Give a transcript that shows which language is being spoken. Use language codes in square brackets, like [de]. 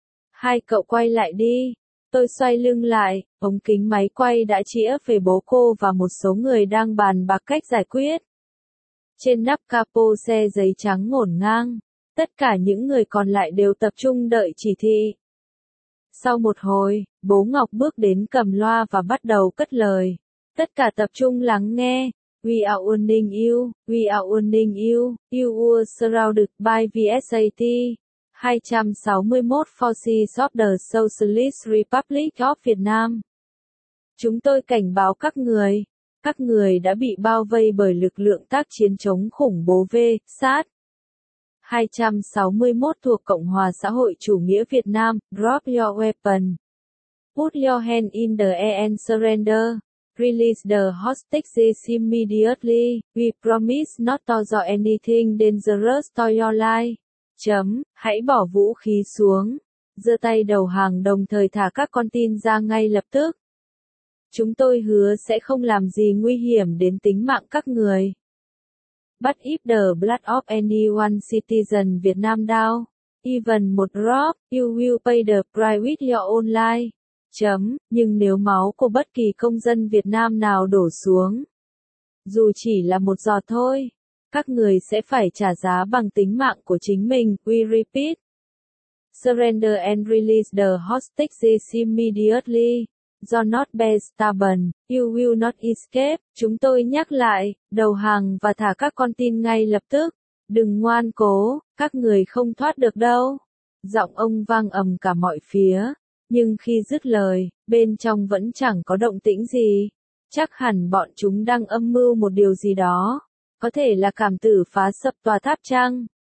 [vi] Hai cậu quay lại đi. Tôi xoay lưng lại, ống kính máy quay đã chĩa về bố cô và một số người đang bàn bạc cách giải quyết. Trên nắp capo xe giấy trắng ngổn ngang, tất cả những người còn lại đều tập trung đợi chỉ thị. Sau một hồi, bố Ngọc bước đến cầm loa và bắt đầu cất lời. Tất cả tập trung lắng nghe. [en] We are warning you, we are warning you, you were surrounded by VSAT. 261 Forces of the Socialist Republic of Vietnam. [vi] Chúng tôi cảnh báo các người. Các người đã bị bao vây bởi lực lượng tác chiến chống khủng bố VSAT. 261 thuộc Cộng hòa xã hội chủ nghĩa Việt Nam, [en] drop your weapon. Put your hand in the air and surrender. Release the hostages immediately. We promise not to do anything dangerous to your life. [vi] Hãy bỏ vũ khí xuống. Giơ tay đầu hàng đồng thời thả các con tin ra ngay lập tức. Chúng tôi hứa sẽ không làm gì nguy hiểm đến tính mạng các người. [en] But if the blood of any one citizen Vietnam down, even [vi] một [en] drop, you will pay the price with your own life. [vi] Nhưng nếu máu của bất kỳ công dân Việt Nam nào đổ xuống, dù chỉ là một giọt thôi, các người sẽ phải trả giá bằng tính mạng của chính mình. [en] We repeat. Surrender and release the hostages immediately. Do not be stubborn, you will not escape. [vi] Chúng tôi nhắc lại, đầu hàng và thả các con tin ngay lập tức. Đừng ngoan cố, các người không thoát được đâu. Giọng ông vang ầm cả mọi phía. Nhưng khi dứt lời, bên trong vẫn chẳng có động tĩnh gì. Chắc hẳn bọn chúng đang âm mưu một điều gì đó. Có thể là cảm tử phá sập tòa tháp chăng?